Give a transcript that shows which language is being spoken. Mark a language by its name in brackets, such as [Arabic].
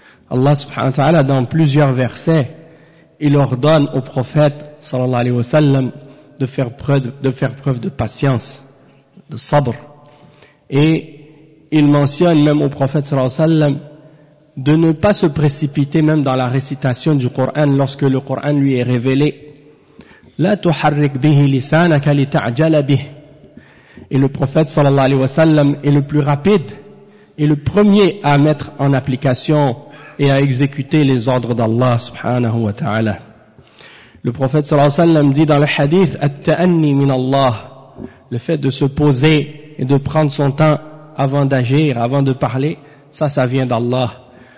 [French] Allah subhanahu wa ta'ala, dans plusieurs versets, il ordonne au prophète sallallahu alayhi wa sallam de faire preuve de patience, de sabr. Et il mentionne même au prophète sallallahu alayhi wa sallam de ne pas se précipiter même dans la récitation du Coran lorsque le Coran lui est révélé. [Arabic] لا تحرك به لسانك لتعجل به. [French] Et le prophète sallallahu alayhi wa sallam est le plus rapide et le premier à mettre en application et à exécuter les ordres d'Allah subhanahu wa ta'ala. Le prophète sallallahu alayhi wa sallam dit dans le hadith [Arabic] at-ta'anni min Allah, [French] le fait de se poser et de prendre son temps avant d'agir, avant de parler, ça vient d'Allah.